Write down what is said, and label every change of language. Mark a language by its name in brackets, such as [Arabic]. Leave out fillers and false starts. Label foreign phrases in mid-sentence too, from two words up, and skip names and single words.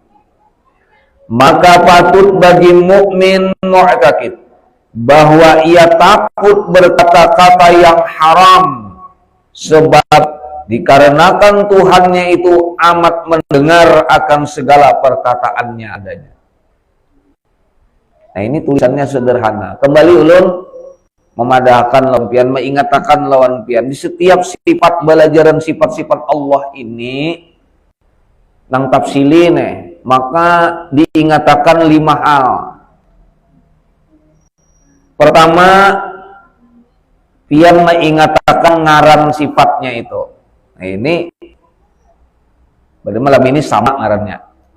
[Malay] Maka patut bagi mukmin mu'taqid bahwa ia takut berkata-kata yang haram, sebab dikarenakan Tuhannya itu amat mendengar akan segala perkataannya adanya. [Indonesian] Nah, ini tulisannya sederhana. [Banjar] Kembali ulun memadahkan lawan pian, mengingatkan lawan pian di setiap sifat belajaran sifat-sifat Allah ini nang tafsili nih, maka diingatkan 5 hal. Pertama, pian mengingatkan ngaran sifatnya itu. Nah, ini pada malam ini sama ngarannya.